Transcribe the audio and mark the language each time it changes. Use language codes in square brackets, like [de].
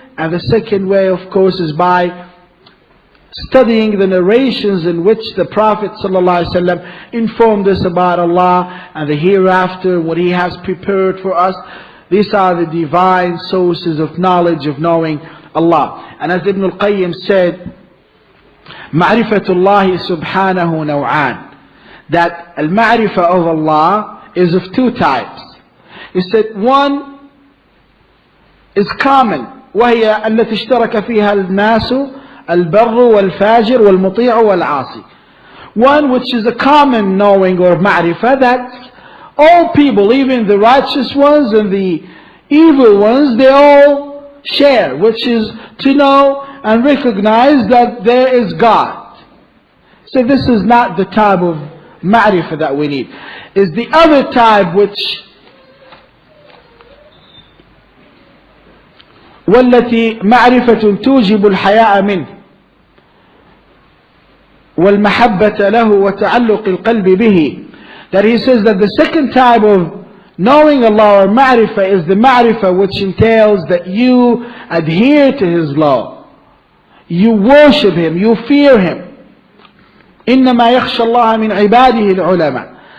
[en] And the second way, of course, is by studying the narrations in which the Prophet ﷺ informed us about Allah and the hereafter, what He has prepared for us. These are the divine sources of knowledge, of knowing Allah. And as Ibn al-Qayyim said, [ar] Ma'rifatullahi subhanahu naw'an, [en] that al-ma'rifah of Allah is of two types. He said one is common, [ar] وهي التي اشترك فيها الناس البر والفاجر والمطيع والعاصي. [en] One which is a common knowing or ma'rifah, that all people, even the righteous ones and the evil ones, they all share, which is to know and recognize that there is God. So this is not the type of ma'rifah that we need. Is the other type which [ar] والتي معرفة توجب الحياء منه والمحبة له وتعلق القلب به. [en] That he says that the second type of knowing Allah or ma'rifah is the ma'rifah which entails that you adhere to His law, you worship Him, you fear Him, [ar] إِنَّمَا يَخْشَى اللَّهَ مِنْ عِبَادِهِ الْعُلَمَاء.